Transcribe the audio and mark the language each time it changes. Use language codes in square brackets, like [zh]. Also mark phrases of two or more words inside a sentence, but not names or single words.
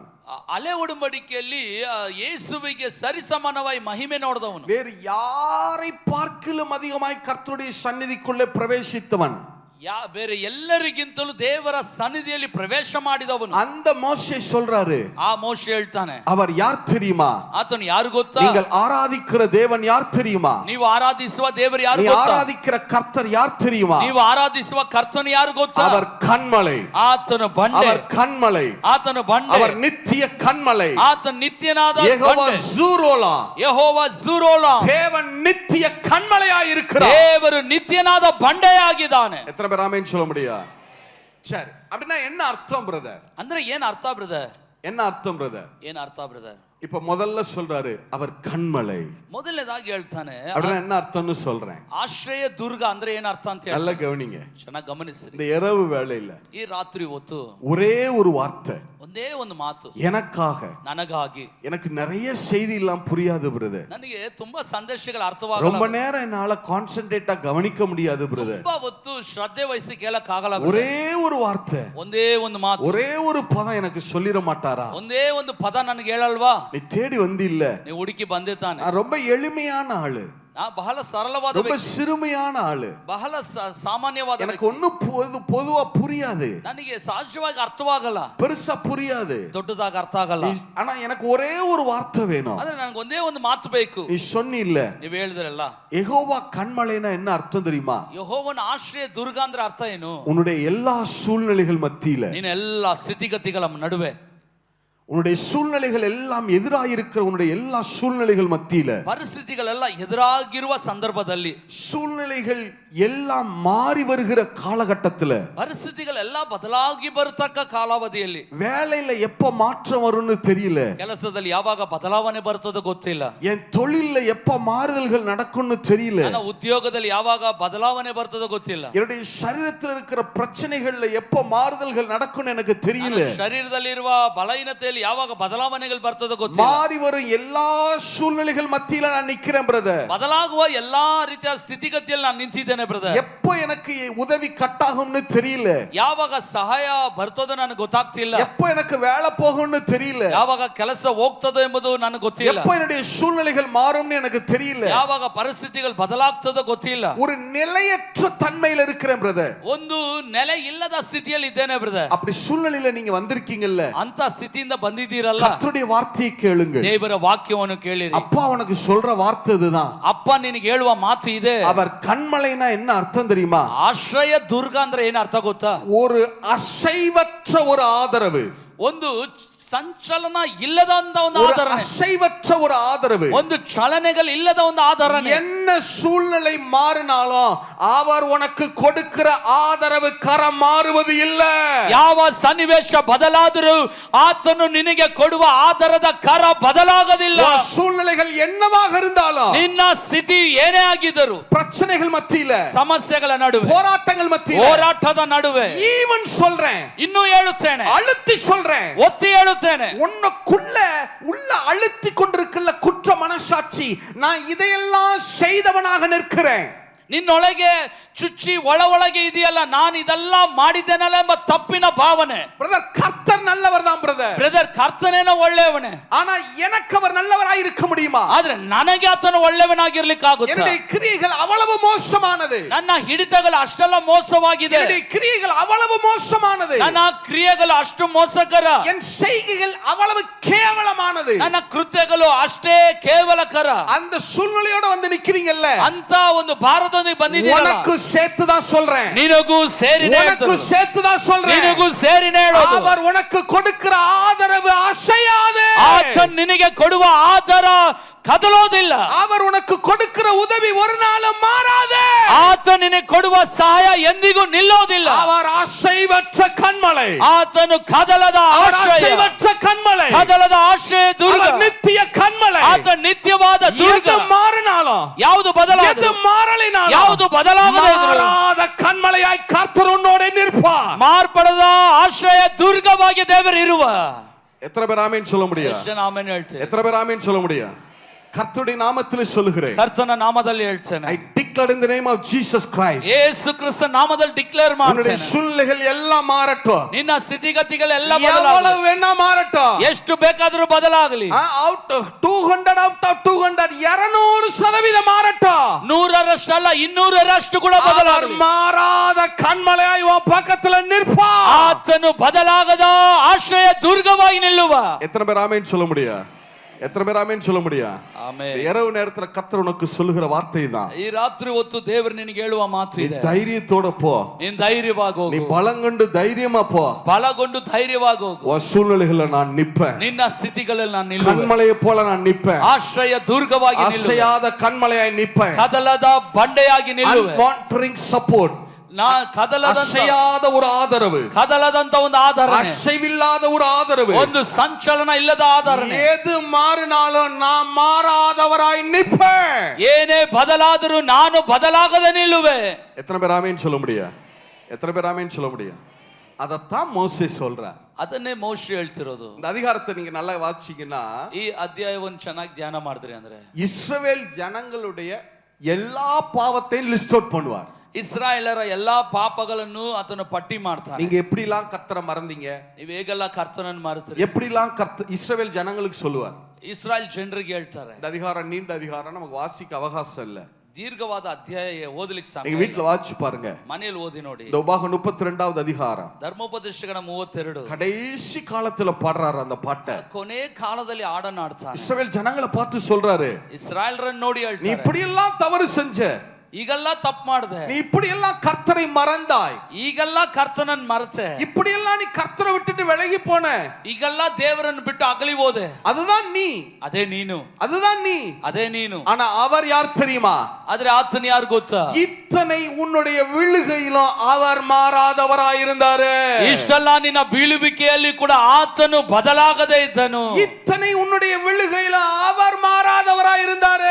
[kn] ಹಳೆ ಒಡಂಬಡಿಕೆಯಲ್ಲಿ ಯೇಸುವಿಗೆ ಸರಿಸಮಾನವಾಗಿ ಮಹಿಮೆ ನೋಡಿದವನು. [ta] வேறு யாரை பார்க்கிலும் அதிகமாய் கர்த்தருடைய சந்நிதிக்குள்ளே பிரவேசித்தவன். [kn] ಬೇರೆ ಎಲ್ಲರಿಗಿಂತಲೂ ದೇವರ ಸನ್ನಿಧಿಯಲ್ಲಿ ಪ್ರವೇಶ ಮಾಡಿದವನು. [ta] அந்த மோசே சொல்றாரு, [kn] ಆ ಮೋಶೆ ಹೇಳ್ತಾನೆ, [ta] அவர் யார் தெரியுமா? [kn] ಆತನು ಯಾರು ಗೊತ್ತಾ? [ta] நீங்கள் ஆராதிக்கிற தேவன் யார் தெரியுமா? [kn] ನೀವು ಆರಾಧಿಸುವ ದೇವರು ಯಾರು [ta] நீ [kn] ಗೊತ್ತಾ? [ta] ஆராதிக்கிற கர்த்தர் யார் தெரியுமா? [kn] ನೀವು ಆರಾಧಿಸುವ ಕರ್ತನು ಯಾರು ಗೊತ್ತಾ? [ta] அவர் கண்மலை, [kn] ಆತನು ಬಂಡೆ. [ta] அவர் கண்மலை, [kn] ಆತನು ಬಂಡೆ. [ta] அவர் நித்திய கண்மலை, [kn] ಆತನು ನಿತ್ಯನಾದ [ta] யெகோவா ஜூரோலா, [kn] ಯೆಹೋವ ಜೂರೋಲಾ. [ta] தேவன் நித்திய கண்மலையாய் இருக்கிறார். [kn] ದೇವರು ನಿತ್ಯನಾದ ಬಂಡೆಯಾಗಿದ್ದಾನೆ. [ta] எத்தனை பேர் ஆமென் சொல்ல முடியும்? சரி, அப்படின்னா என்ன அர்த்தம் பிரதர்? [kn] ಅಂದ್ರೆ ಏನ್ ಅರ್ಥ ಬ್ರದರ್? [ta] என்ன அர்த்தம் பிரதர்? [kn] ಏನ್ ಅರ್ಥ ಬ್ರದರ್? [ta] இப்ப முதல்ல சொல்றாரு அவர் கண்மலை. [kn] ಮೊದಲನೇದಾಗಿ ಹೇಳ್ತಾನೆ [ta] அப்படின்னா என்ன அர்த்தம்னு சொல்றேன். [kn] ಆಶ್ರಯ ದುರ್ಗ ಅಂದ್ರೆ ಏನ್ ಅರ್ಥ ಅಂತ ಹೇಳಿ [ta] நல்லா கவனிங்க. [kn] ಚೆನ್ನಾಗಿ ಗಮನಿಸಿ. [ta] இந்த இரவு வேளையில [kn] ಈ ರಾತ್ರಿ ಹೊತ್ತು [ta] ஒரே ஒரு வார்த்தை, [kn] ಒಂದೇ ಒಂದು ಮಾತು, [ta] எனக்காக. [kn] ನನಗಾಗಿ. [ta] எனக்கு நிறைய செய்தி எல்லாம் புரியாது பிரதர். [kn] ನನಗೆ ತುಂಬಾ ಸಂದೇಶಗಳು [ta] ரொம்ப [kn] ಅರ್ಥವಾಗಲ್ಲ. [ta] நேரம் என்னால கான்சென்ட்ரேட்டா கவனிக்க முடியாது பிரதர். [kn] ತುಂಬಾ ಹೊತ್ತು ಶ್ರದ್ಧೆ ವಹಿಸಿ ಕೇಳಕ್ ಆಗಲ್ಲ. [ta] ஒரே ஒரு வார்த்தை, [kn] ಒಂದೇ ಒಂದು ಮಾತು, [ta] ஒரே ஒரு பதம் எனக்கு சொல்லிட மாட்டாரா? [kn] ಒಂದೇ ಒಂದು ಪದ ನನಗೆ ಹೇಳಲ್ವಾ? [ta] நீ தேடி வந்து இல்ல, [kn] ನೀವು ಹುಡುಕಿ ಬಂದೆ ತಾನೆ. [ta] நான் ரொம்ப எளிமையான ஆளு, [kn] ಬಹಳ ಸರಳವಾದ [ta] ரொம்ப [kn] ವ್ಯಕ್ತಿ, [ta] சிறுமையான ஆளு, [kn] ಬಹಳ ಸಾಮಾನ್ಯವಾದ [ta] எனக்கு [kn] ವ್ಯಕ್ತಿ. [ta] ஒன்னும் பொதுவா புரியாது, [kn] ನನಗೆ ಸಹಜವಾಗಿ ಅರ್ಥವಾಗಲ್ಲ, [ta] பெருசா புரியாது, [kn] ದೊಡ್ಡದಾಗ ಅರ್ಥ ಆಗಲ್ಲ. [ta] ஆனா எனக்கு ஒரே ஒரு வார்த்தை வேணும். [kn] ಆದ್ರೆ ನನಗೆ ಒಂದೇ ಒಂದು ಮಾತು ಬೇಕು. [ta] நீ சொன்னி இல்ல, [kn] ನೀವ್ ಹೇಳಿದ್ರಲ್ಲ [ta] யெகோவா கண்மலைனா என்ன அர்த்தம் தெரியுமா? [kn] ಯೆಹೋವನ ಆಶ್ರಯ ದುರ್ಗ ಅಂದ್ರೆ ಅರ್ಥ ಏನು? [ta] உன்னுடைய எல்லா சூழ்நிலைகள் மத்தியில [kn] ನಿನ್ನ ಎಲ್ಲಾ ಸ್ಥಿತಿಗತಿಗಳ ನಡುವೆ [ta] உன்னுடைய சூழ்நிலைகள் எல்லாம் எதிராயிருக்கிற உன்னுடைய எல்லா சூழ்நிலைகள் மத்தியில [kn] ಪರಿಸ್ಥಿತಿಗಳೆಲ್ಲ ಎದುರಾಗಿರುವ ಸಂದರ್ಭದಲ್ಲಿ [ta] சூழ்நிலைகள் எல்லாம் மாறி வருகிற காலகட்டத்துல [kn] ಪರಿಸ್ಥಿತಿಗಳೆಲ್ಲ ಬದಲಾಗಿ ಬರತಕ್ಕ ಕಾಲಾವಧಿಯಲ್ಲಿ [ta] வேலையில எப்ப மாற்றம் வரும்னு தெரியல, [kn] ಕೆಲಸದಲ್ಲಿ ಯಾವಾಗ ಬದಲಾವಣೆ ಬರ್ತದೋ ಗೊತ್ತಿಲ್ಲ, [ta] என் தொழில்ல எப்ப மாறுதல்கள் நடக்கும்னு தெரியல, [kn] ನನ್ನ ಉದ್ಯೋಗದಲ್ಲಿ ಯಾವಾಗ ಬದಲಾವಣೆ ಬರ್ತದೋ ಗೊತ್ತಿಲ್ಲ, [ta] என்னுடைய சரீரத்தில் இருக்கிற பிரச்சனைகள்ல எப்ப மாறுதல்கள் நடக்கும்னு எனக்கு தெரியல. [kn] ಶರೀರದಲ್ಲಿರುವ ಬಲಹೀನತೆಯಲ್ಲಿ ಯಾವಾಗ ಬದಲಾವಣೆಗಳು ಬರ್ತದೋ ಗೊತ್ತಿಲ್ಲ. [ta] மாறி வரும் எல்லா சூழ்நிலைகள் மத்தியில நான் நிக்கிறேன் பிரதர். [kn] ಬದಲಾಗುವ ಎಲ್ಲಾ ರೀತಿಯ ಸ್ಥಿತಿಗತಿಯಲ್ಲಿ ನಾನು ನಿಂತಿದ್ದೇನೆ ಬ್ರದರ್. [ta] எப்ப எனக்கு உதவி கட் ஆகும்னு தெரியல, [kn] ಯಾವಾಗ ಸಹಾಯ ಬರ್ತದೋ ನನಗೆ ಗೊತ್ತಾಗ್ತಿಲ್ಲ, [ta] எப்ப எனக்கு வேலை போகும்னு தெரியல, [kn] ಯಾವಾಗ ಕೆಲಸ ಹೋಗ್ತದೋ ಎಂಬುದು ನನಗೆ ಗೊತ್ತಿಲ್ಲ, [ta] எப்ப என்னுடைய சூழ்நிலைகள் மாறும்னு எனக்கு தெரியல, [kn] ಯಾವಾಗ ಪರಿಸ್ಥಿತಿಗಳು ಬದಲಾಗ್ತದೋ ಗೊತ್ತಿಲ್ಲ. [ta] ஒரு நிலையற்ற தன்மையில இருக்கிறேன் பிரதர். [kn] ಒಂದು ನೆಲೆ ಇಲ್ಲದ ಸ್ಥಿತಿಯಲ್ಲಿ ಇದ್ದೇನೆ ಬ್ರದರ್. [ta] அப்படி சூழ்நிலையில நீங்க வந்திருக்கீங்கல்ல, [kn] ಅಂತ ಸ್ಥಿತಿಯಿಂದ ಬಂದಿದ್ದೀರಲ್ಲ, [ta] கர்த்தருடைய வார்த்தையை கேளுங்க. [kn] ದೇವರ ವಾಕ್ಯವನ್ನು ಕೇಳಿರಿ. [ta] அப்பா உனக்கு சொல்ற வார்த்தை இதுதான். [kn] ಅಪ್ಪ ನಿನಗೆ ಹೇಳುವ ಮಾತು ಇದೆ. [ta] அவர் கண்மலைனா என்ன அர்த்தம் தெரியுமா? [kn] ಆಶ್ರಯ ದುರ್ಗ ಅಂದ್ರೆ ಏನು ಅರ್ಥ ಗೊತ್ತಾ? [ta] ஒரு அசைவற்ற ஒரு ஆதரவு, [kn] ಒಂದು ಸಂಚಲನ ಇಲ್ಲದ ಒಂದು [ta] ஒரு [kn] ಆಧರಣೆ, [ta] அசைவற்ற ஒரு ஆதரவு. [kn] ಒಂದು ಚಲನೆಗಳು ಇಲ್ಲದ ಒಂದು ಆಧರಣೆ. [ta] என்ன சூழ்நிலை மாறினாலும் அவர் உனக்கு கொடுக்கிற ஆதரவு கரம் மாறுவது இல்ல. [kn] ಯಾವ ಸನ್ನಿವೇಶ ಬದಲಾದರೂ ಆತನು ನಿನಗೆ ಕೊಡುವ ಆಧಾರದ ಕರ ಬದಲಾಗದಿಲ್ಲ. [ta] சூழ்நிலைகள் என்னவாக இருந்தாலும், [kn] ನಿನ್ನ ಸ್ಥಿತಿ ಏನೇ ಆಗಿದ್ದರೂ, [ta] பிரச்சனைகள் மத்தியில, [kn] ಸಮಸ್ಯೆಗಳ ನಡುವೆ, [ta] போராட்டங்கள் மத்தியில, [kn] ಹೋರಾಟದ ನಡುವೆ, [ta] ஈவன் சொல்றேன், [kn] ಇನ್ನೂ ಹೇಳುತ್ತೇನೆ, [ta] அழுத்தி சொல்றேன், [kn] ಒತ್ತಿ ಹೇಳುತ್ತೇನೆ, [ta] உன்னுக்குள்ள உள்ள அழுத்தி கொண்டிருக்கிற குற்ற மனசாட்சி, நான் இதையெல்லாம் செய்தவனாக நிற்கிறேன். [kn] ನಿನ್ನೊಳಗೆ ಚುಚ್ಚಿ ಒಳಗೆ ಇದೆಯಲ್ಲ, ನಾನು ಇದೆಲ್ಲ ಮಾಡಿದ್ದೇನಲ್ಲ ಎಂಬ ತಪ್ಪಿನ ಭಾವನೆ. [ta] பிரதர் கர்த்தர் நல்லவர் தான் பிரதர். [kn] ಬ್ರದರ್ ಕರ್ತನೇನೋ ಒಳ್ಳೆಯವನೇ, [ta] ஆனா எனக்கு அவர் நல்லவராய் இருக்க முடியுமா? [kn] ಆದ್ರೆ ನನಗೆ ಆತನು ಒಳ್ಳೆಯವನಾಗಿರ್ಲಿಕ್ಕೆ ಆಗುತ್ತೆ. [ta] என்னுடைய கிரியைகள் அவ்வளவு மோசமானது, [kn] ನನ್ನ ಹಿಡಿತಗಳು ಅಷ್ಟೆಲ್ಲ ಮೋಸವಾಗಿದೆ, [ta] என்னுடைய கிரியைகள் அவ்வளவு மோசமானது, [kn] ನನ್ನ ಕ್ರಿಯೆಗಳು ಅಷ್ಟು ಮೋಸಕರ, [ta] என் செய்கைகள் அவ்வளவு கேவலமானது. [kn] ನನ್ನ ಕೃತ್ಯಗಳು ಅಷ್ಟೇ ಕೇವಲಕರ. [ta] அந்த சூழ்நிலையோட வந்து நிக்கிறீங்கல்ல, [kn] ಅಂತ ಒಂದು ಭಾರತದೊಂದಿಗೆ ಬಂದಿದ್ದೀರಲ್ಲ, [ta] உனக்கு சேர்த்து தான் சொல்றேன், [kn] ನಿನಗೂ ಸೇರಿನೇ [ta] உனக்கு சேர்த்து தான் சொல்றேன், [kn] ನಿನಗೂ ಸೇರಿನೇ ಹೇಳೋದು. [ta] அவர் உனக்கு கொடுக்கிற ஆதரவு அசையாது. [kn] ಆತನು ನಿನಗೆ ಕೊಡುವ ಆಧಾರ ಕದಲೋದಿಲ್ಲ. [ta] அவர் உனக்கு கொடுக்கிற உதவி ஒரு நாளும் மாறாது. [kn] ಆತನು ನಿನಗೆ ಕೊಡುವ ಸಹಾಯ ಎಂದಿಗೂ ನಿಲ್ಲೋದಿಲ್ಲ. [ta] அவர் அசைவற்ற கண்மலை, [kn] ಆತನು ಕದಲದ ಆಶ್ರಯ, [ta] அசைவற்ற கண்மலை, [kn] ಕದಲದ ಆಶ್ರಯ ದುರ್ಗ, [ta] அவர் நித்திய கண்மலை. [kn] ಆತ ನಿತ್ಯವಾದ ದುರ್ಗ. [ta] எது மாறினாலும், [kn] ಯಾವುದು [ta] எது [kn] ಬದಲಾಗದು, [ta] மாறலினாலும், [kn] ಯಾವುದು ಬದಲಾಗದೆ [ta] மாறாத கண்மலையாய் கர்த்தர் உன்னோட நிற்பார். [kn] ಮಾರ್ಪಡದ ಆಶ್ರಯ ದುರ್ಗವಾಗಿ ದೇವರು ಇರುವ. [ta] எத்தனை பேர் ஆமென் சொல்ல முடியும்? [kn] ಎಷ್ಟು ಜನ ಆಮೆನ್ ಹೇಳ್ತೇವೆ? [ta] எத்தனை பேர் ஆமென் சொல்ல முடியும்? கர்த்தருடைய நாமத்தில் சொல்லுகிறேன். [kn] ಕರ್ತನ ನಾಮದಲ್ಲಿ ಹೇಳ್ತೇನೆ. [en] I declare in the name of Jesus Christ. [kn] ಯೇಸು ಕ್ರಿಸ್ತ ನಾಮದಲ್ಲಿ ಡಿಕ್ಲೇರ್ [ta] உன்னுடைய [kn] ಮಾಡ್ತೇನೆ. [ta] சூழ்நிலைகள் எல்லாம் மாறட்டும். [kn] ನಿನ್ನ ಸ್ಥಿತಿಗತಿಗಳೆಲ್ಲ [ta] எவ்வளவு [kn] ಬದಲಾಗಲಿ, [ta] வேணா மாறட்டும். [kn] ಎಷ್ಟು ಬೇಕಾದರೂ ಬದಲಾಗಲಿ. [en] out of [ta] 200 200% மாறட்டும். [kn] 100ರಷ್ಟಲ್ಲ 200ರಷ್ಟು ಕೂಡ ಬದಲಾಗಲಿ. [ta] மாறாத கண்மலையாய் உன் பக்கத்துல நிற்பார். [kn] ಆತನು ಬದಲಾಗದ ಆಶ್ರಯ ದುರ್ಗವಾಗಿ ನಿಲ್ಲುವ. [ta] எத்தனை பேர் ஆமென் சொல்ல முடியும்? எத்தனை பேர் ஆமென் சொல்ல முடியும்? [kn] ಆಮೆನ್. [ta] இரவு நேரத்துல கர்த்தர் உனக்கு சொல்லுகிற வார்த்தை தான். [kn] ಈ ರಾತ್ರಿ ಹೊತ್ತು ದೇವರು ನಿನಗೆ ಹೇಳುವ ಮಾತು ಇದೆ. [ta] தைரியத்தோட போ, [kn] ನೀನು ಧೈರ್ಯವಾಗಿ [ta] நீ [kn] ಹೋಗು, [ta] பலங்கொண்டு தைரியமா போ. [kn] ಬಲಗೊಂಡು ಧೈರ್ಯವಾಗಿ ಹೋಗು. [ta] உன் சூழ்நிலைகள்ல நான் நிப்பேன், [kn] ನಿನ್ನ ಸ್ಥಿತಿಗಳಲ್ಲಿ ನಾನು ನಿಲ್ಲುವೆ. [ta] கண்மலையை போல நான் நிப்பேன், [kn] ಆಶ್ರಯ ದುರ್ಗವಾಗಿ ನಿಲ್ಲುವೆ, [ta] அசையாத கண்மலையாய் நிப்பேன். [kn] ಕದಲದ ಬಂಡೆಯಾಗಿ ನಿಲ್ಲುವೆ. [en] Unwavering support, [kn] ನಾ ಕದಲದಂತ [ta] அசையாத ஒரு ஆதரவு, [kn] ಕದಲದಂತ ಒಂದು ಆಧಾರಣೆ, [ta] அசைவில்லாத ஒரு ஆதரவு, [kn] ಒಂದು ಸಂಚಲನ ಇಲ್ಲದ ಆಧಾರಣೆ. [ta] எது மாறினாலும் நான் மாறாதவராய் நிப்பேன். [kn] ಏನೇ ಬದಲಾದರೂ ನಾನು ಬದಲಾಗದೆ ನಿಲ್ಲುವೆ. [ta] எத்தனை பேர் ஆமென் சொல்ல முடியும்? எத்தனை பேர் ஆமென் சொல்ல முடியும்? அதத்தான் மோசே சொல்றார். [kn] ಅದನ್ನೇ ಮೋಶೆ ಹೇಳ್ತಿರೋದು. [ta] இந்த அதிகாரத்தை நீங்க நல்லா வாசிச்சீங்கன்னா, [kn] ಈ ಅಧ್ಯಾಯವನ್ನು ಚೆನ್ನಾಗಿ ಧ್ಯಾನ ಮಾಡಿದ್ರಿ ಅಂದ್ರೆ, [ta] இஸ்ரவேல் ஜனங்களுடைய எல்லா பாவத்தையும் [en] list out [ta] பண்ணுவார். [kn] ಇಸ್ರಾಯೇಲರ ಎಲ್ಲಾ ಪಾಪಗಳನ್ನು ಆತನು ಪಟ್ಟಿ ಮಾಡ್ತಾನೆ. [ta] நீங்க எப்படிலாம் கர்த்தரை மறந்தீங்க, [kn] ನೀವು ಹೇಗೆಲ್ಲ ಕರ್ತನನ್ನು ಮರೆತ್ರಿ, [ta] எப்படிலாம் இஸ்ரவேல் ஜனங்களுக்கு சொல்லுவார். [kn] ಇಸ್ರಾಯೇಲ್ ಜನರಿಗೆ ಹೇಳ್ತಾರೆ. [ta] இந்த அதிகாரம் நீண்ட அதிகாரம், நமக்கு வாசிக்க அவகாசம் இல்ல. [kn] ದೀರ್ಘವಾದ ಅಧ್ಯಾಯ ಓದಲಿಕ್ಕೆ [ta] நீங்க [kn] ಸಮಯ [ta] வீட்டுல வாசிச்சு பாருங்க. [kn] ಮನೆಯಲ್ಲಿ ಓದಿ ನೋಡಿ. [ta] இந்த உபாகம் 32வது அதிகாரம் [kn] ಧರ್ಮೋಪದೇಶಗಳ 32 [ta] கடைசி காலத்துல பாடுறாரு அந்த பாட்டை. [kn] ಕೊನೆ ಕಾಲದಲ್ಲಿ ಹಾಡನ್ನು ಆಡ್ತಾನೆ. [ta] இஸ்ரவேல் ஜனங்களை பார்த்து சொல்றாரு, [kn] ಇಸ್ರಾಯೇಲರನ್ನು ನೋಡಿ [ta] நீ [kn] ಹೇಳ್ತಾರೆ, [ta] இப்படி எல்லாம் தவறு செஞ்ச, [kn] ಈಗೆಲ್ಲ ತಪ್ಪು ಮಾಡಿದೆ, [ta] நீ இப்படி எல்லாம் கர்த்தரை மறந்தாய், [kn] ಈಗೆಲ್ಲ ಕರ್ತನನ್ನ ಮರೆತೆ, [ta] இப்படி எல்லாம் நீ கர்த்தரை விட்டுட்டு விலகி போன, [kn] ಈಗೆಲ್ಲ ದೇವರನ್ನು ಬಿಟ್ಟು ಅಗಲಿ ಹೋದೆ. [ta] அதுதான் நீ, [kn] ಅದೇ ನೀನು, [ta] அதுதான் நீ. [kn] ಅದೇ ನೀನು. [ta] ஆனா அவர் யார் தெரியுமா? [kn] ಆದ್ರೆ ಆತನ ಯಾರು ಗೊತ್ತಾ? [ta] இத்தனை உன்னுடைய விழுகையிலும் அவர் மாறாதவராயிருந்தாரு. [kn] ಇಷ್ಟೆಲ್ಲ ನಿನ್ನ ಬೀಳುವಿಕೆಯಲ್ಲಿ ಕೂಡ ಆತನು ಬದಲಾಗದೇ ಇದ್ದನು. [ta] இத்தனை உன்னுடைய விழுகையிலும் அவர் மாறாதவராயிருந்தாரு.